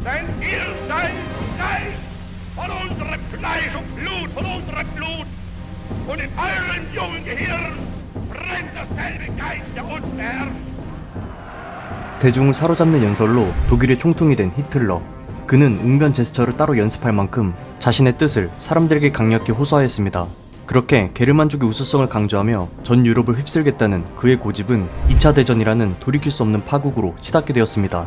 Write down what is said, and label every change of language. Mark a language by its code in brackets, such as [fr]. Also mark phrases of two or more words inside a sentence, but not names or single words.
[de] denn ihr seid Geist von unserem Fleisch und Blut, von unserem Blut. Und in eurem jungen Gehirn brennt dasselbe Geist, der uns beherrscht. [ko] 대중을 사로잡는 연설로 독일의 총통이 된 히틀러. 그는 웅변 제스처를 따로 연습할 만큼 자신의 뜻을 사람들에게 강력히 호소하였습니다. 그렇게 게르만족의 우수성을 강조하며 전 유럽을 휩쓸겠다는 그의 고집은 2차 대전이라는 돌이킬 수 없는 파국으로 치닫게 되었습니다.